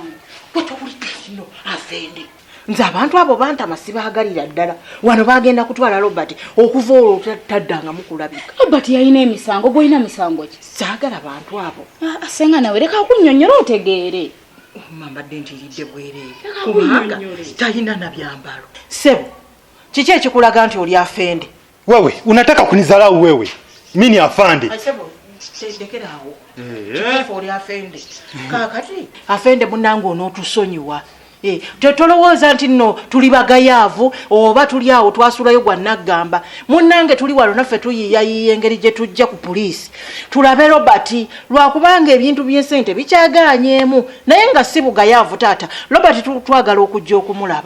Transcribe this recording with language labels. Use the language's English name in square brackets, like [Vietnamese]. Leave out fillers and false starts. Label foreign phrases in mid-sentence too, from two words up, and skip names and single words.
[Ganda] kwetowulidde kino afende nze abantu abo bantama sibagalira ddala wano bagenda kutwala Robert okuva olwo taddanga mukulabika Robert yalina emisango gwolina misango ki saagala bantu abo senga nawe leka kunnyonnyola otegeere mbadde ntiridde bwereere kubanga talina na byambalo sebo kiki ekikulaga nti oli afende [Swahili] wewe unataka kunizarau wewe mimi ni afande [Ganda] sebo tekerawo kifo oli afende kakati afende munange onootusonyiwa tetolowooza nti nno tuli bagayaavu oba tuli awo twasulayo gwa naggamba munnange tuli walo naffe tuyiyayiya engeri gye tujja ku poliisi tulabe Robert lwakubanga ebintu by'ensente bikyagaanyeemu naye nga si bugayaavu taata Robert twagala okujja okumulaba